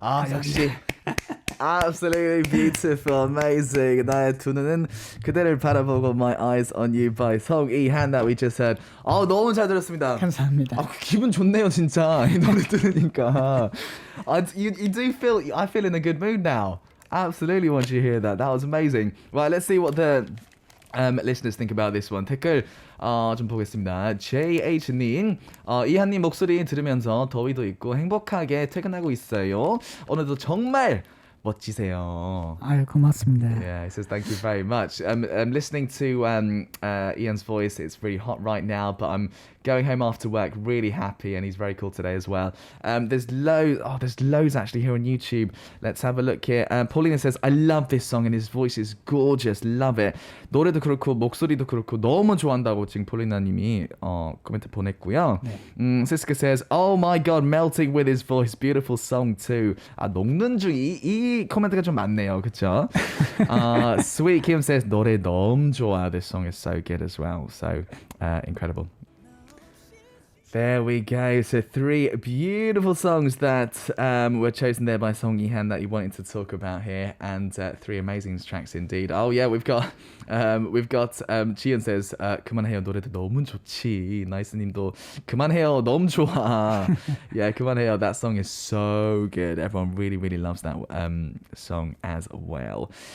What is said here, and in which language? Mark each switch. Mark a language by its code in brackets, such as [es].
[en] 역시 absolutely beautiful, amazing. 나의 두 눈은 그대를 바라보고 My Eyes on You by 송이한 that we just heard. [ko] 너무 잘 들었습니다. 감사합니다. 기분 좋네요 진짜 이 노래 들으니까. [en] You do feel I feel in a good mood now. Absolutely want you to hear that. That was amazing. Right, let's see what the listeners think about this one. [ko] 댓글 좀 보겠습니다. JH님 이한님 목소리 들으면서 더위도 있고 행복하게 퇴근하고 있어요. 오늘도 정말 멋지세요. 아유 고맙습니다. [en] Yeah, he says thank you very much. Listening to Ian's voice, it's really hot right now, but I'm going home after work really happy, and he's very cool today as well. There's loads actually here on YouTube. Let's have a look here. Paulina says, I love this song and his voice is gorgeous. Love it. [ko] 노래도 그렇고 목소리도 그렇고 너무 좋아한다고 지금 폴리나님이 코멘트 보냈고요. 네. [en] Siska says, oh my god, melting with his voice. Beautiful song too. [ko] 녹는 중 이 코멘트가 좀 많네요. 그쵸? [en] Sweet Kim says, [ko] 노래 너무 좋아. [en] This song is so good as well. So incredible. There we go. So 3 beautiful songs that were chosen there by 송이한 that you wanted to talk about here, and 3 amazing tracks indeed. Oh yeah, we've got Jian says [ko] 그만해요 노래도 너무 좋지. 나이스님도 그만해요 너무 좋아. [en] Yeah, 그만해요. That song is so good. Everyone really loves that song as well.